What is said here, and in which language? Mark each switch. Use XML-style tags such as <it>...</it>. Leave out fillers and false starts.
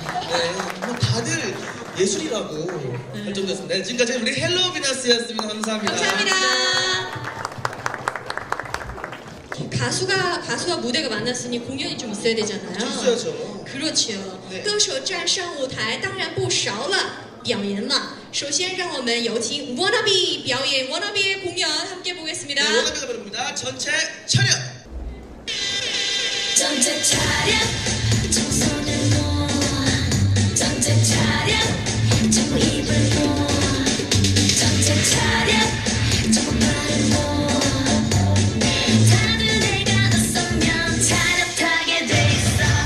<ko>네, 다들 예술이라고 결정됐습니다. 네, 지금까지 우리 헬로 비너스였습니다. 감사합니다. 감사합니다. 가수와 무대가 만났으니 공연이 좀 있어야 되잖아요. 있어야죠. 그렇죠. 네.</ko> <zh>歌手站上舞台当然不少了，表演嘛。首先让我们有请 Wannabe 表演</zh> <ko>Wannabe의 공연 함께 보겠습니다. 네, 원어비가 부릅니다. 전체 차렷. 전체 차렷 정선을 놓아 전체 차렷 좀 입을 모아 전체 차렷 좀 발을 모아 다들 내가 나서면 차렷하게 돼 있어</ko>